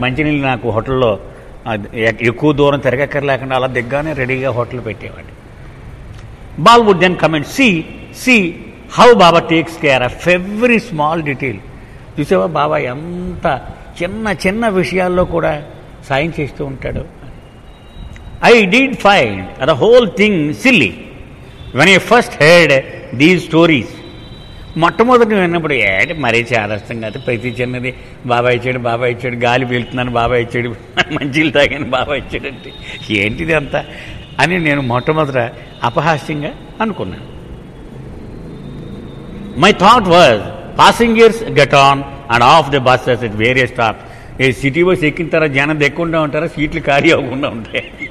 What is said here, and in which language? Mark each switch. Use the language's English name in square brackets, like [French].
[Telugu] మంచినీళ్ళు నాకు హోటల్లో ఎక్కువ దూరం తిరగక్కర్లేకుండా అలా దిగ్గానే రెడీగా హోటల్ పెట్టేవాడు. [English] బాల్ would then comment, see how Baba takes care of every small detail. [Telugu] చూసావా బాబా ఎంత చిన్న చిన్న విషయాల్లో కూడా సాయం చేస్తూ ఉంటాడు. [English] I did find the whole thing silly when I first heard these stories. [Telugu] మొట్టమొదటి విన్నప్పుడు మరీ చాదస్తం కాదు, ప్రతి చిన్నది బాబా ఇచ్చాడు, గాలి పీలుతున్నాను బాబా ఇచ్చాడు, మంచిలు తాగాను బాబా ఇచ్చాడు అంటే ఏంటిది అంతా అని నేను మొట్టమొదట అపహాస్యంగా అనుకున్నాను. [English] My thought was passengers get on and off the buses at various stops. [Telugu] City bus ఎక్కిన తర్వాత జనం దెక్కుండా ఉంటారా, సీట్లు ఖాళీ అవ్వకుండా ఉంటాయి.